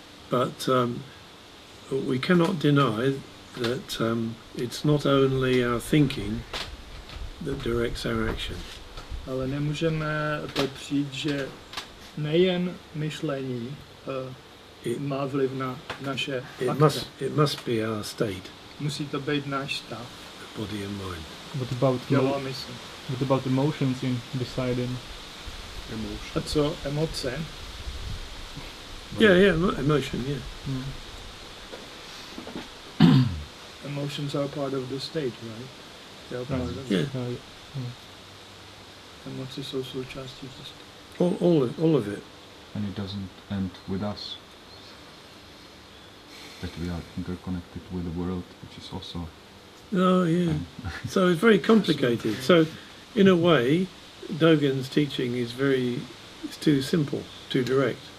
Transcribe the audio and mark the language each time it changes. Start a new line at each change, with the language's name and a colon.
English: But we cannot deny that it's not only our thinking that directs our action.
Czech: Ale nemůžeme popřít, že nejen myšlení má vliv na naše akce.
English: It must be our state.
Czech: Musí to být náš stav.
English: Body and mind.
Czech: Tělo a mysl.
English: What about emotions in deciding?
Czech: A co emoce?
English: Yeah, emotion, yeah. Emotions are part of the state, right? They are part of Yeah.
Czech: Emoce jsou součástí stavu.
English: All of it. And it doesn't end with us. That we are interconnected with the world, which is also... Oh, yeah. So it's very complicated. So, in a way, Dogen's teaching is it's too simple, too direct.